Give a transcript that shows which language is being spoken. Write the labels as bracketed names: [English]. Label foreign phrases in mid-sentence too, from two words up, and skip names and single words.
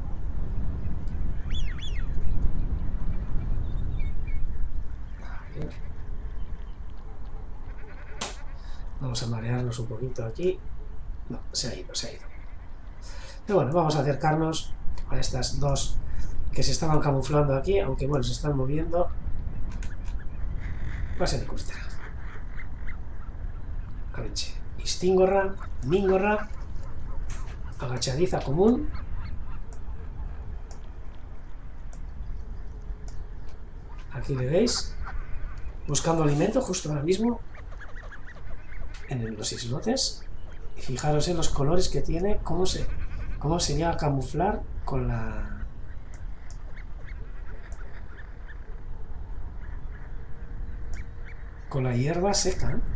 [Spanish] Vamos a marearnos un poquito aquí. No, se ha ido. Pero bueno, vamos a acercarnos a estas dos que se estaban camuflando aquí, aunque bueno, se están moviendo. Pase de costa. Cabenche. Istingorra, Mingorra, agachadiza común. Aquí le veis, buscando alimento justo ahora mismo en los islotes. Y fijaros en los colores que tiene, cómo se llega a camuflar con la hierba seca, ¿eh?